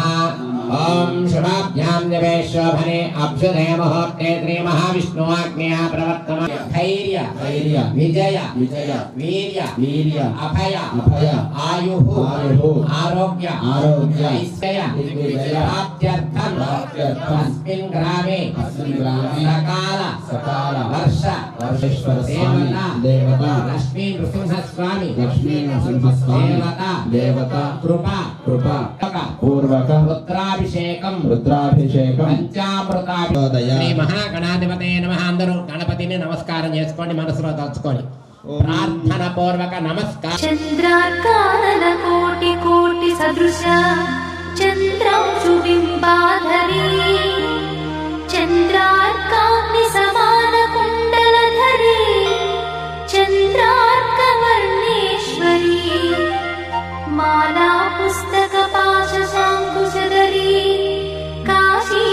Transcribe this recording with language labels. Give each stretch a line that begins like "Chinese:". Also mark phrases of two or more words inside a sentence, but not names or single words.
Sanskrit: ओम शुभाभ्यां दिवे शोभने अभ्युदय मुहूर्ते श्री महाविष्णुवाग्न्या प्रवर्तमान धैर्य विजय वीर्य अभय आयुः आरोग्य ऐश्वर्य प्राप्त्यर्थं अस्मिन् ग्रामे सकाल वर्ष देवता लक्ष्मी नृसिंहस्वामी देवता कृपा पूर्वक रुद्राभिषेकం పంచామృతాభిషేకం శ్రీ మహాగణాధిపతే నమః.
Telugu: అందరూ గణపతిని నమస్కారం చేసుకోండి, మనసులో తలుచుకొని ప్రార్థన పూర్వక నమస్కారం.
Sanskrit: చంద్రార్కానలకోటి కోటి సదృశ చంద్రాంశు బింబాధరీ చంద్రార్కాగ్ని సమాన కుండలధరీ చంద్రార్కవర్ణేశ్వరీ మాలా పుస్తక పాశశాంకుశధరీ కాశీ